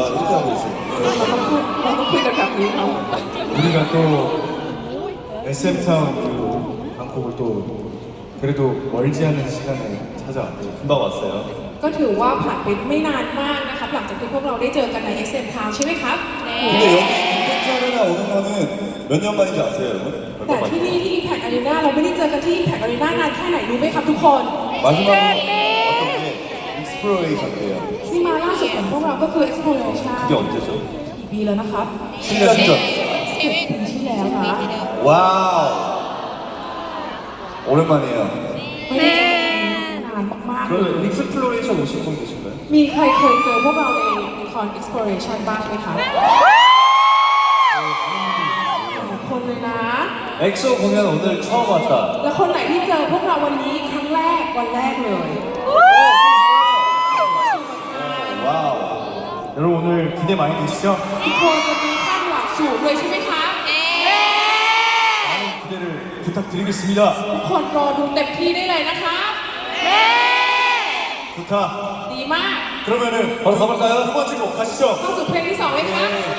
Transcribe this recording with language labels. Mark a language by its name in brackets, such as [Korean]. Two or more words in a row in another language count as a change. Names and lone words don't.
[Korean] 이렇게 하고 있어요. [Thai] เราต้องคุยกันแบบนี้เนาะ [Korean] 우리가 또 SM 타운 그 방콕을 또 그래도 멀지 않은 시간에 찾아왔죠. 금방 왔어요. [Thai] ก็ถือว่าผ่านไปไม่นานมากนะครับหลังจากที่พวกเราได้เจอกันใน SM Town ใช่ไหมครับ [Korean] 근데 여기 임팩트 아레나 오는 거는 몇 년 만인지 아세요, 여러분? [Thai] แต่ที่นี่ที่ Impact Arena เราไม่ได้เจอกันที่ Impact Arena นานแค่ไหนรู้ไหมครับทุกคน [Korean] 마지막으로 어떤 게 익스플로레이션이에요. [Thai] ที่มาล่าสุดของพวกเราก็คือ Exploration [Korean] 그게 언제죠? [Thai] กี่ปีแล้วนะครับ [Korean] 10년 전. [Thai] 10 ปีที่แล้วนะ [Korean] 와우. 오랜만이에요. [Thai] ไม่ได้เจอกันนานมากๆเลย [Korean] 그러면 익스플로레이션 오신 분 계신가요? [Thai] มีใครเคยเจอพวกเราในคอน Exploration บ้างไหมคะหลายคนเลยนะ [Korean] 엑소 공연 오늘 처음 왔다. [Thai] แล้วคนไหนที่เจอพวกเราวันนี้ครั้งแรกวันแรกเลย [Korean] 와우. 여러분 오늘 기대 많이 되시죠? [Thai] ทุกคนวันนี้คาดหวังสูงเลยใช่ไหมคะ [Korean] 많은 기대를 부탁드리겠습니다. [Thai] ทุกคนรอดูเต็มที่ได้เลยนะคะ [Korean] 좋다. [Thai] ดีมาก [Korean] 그러면은 바로 가볼까요? 두 번째 곡 가시죠. [Thai] เข้าสู่เพลงที่สองเลยค่ะ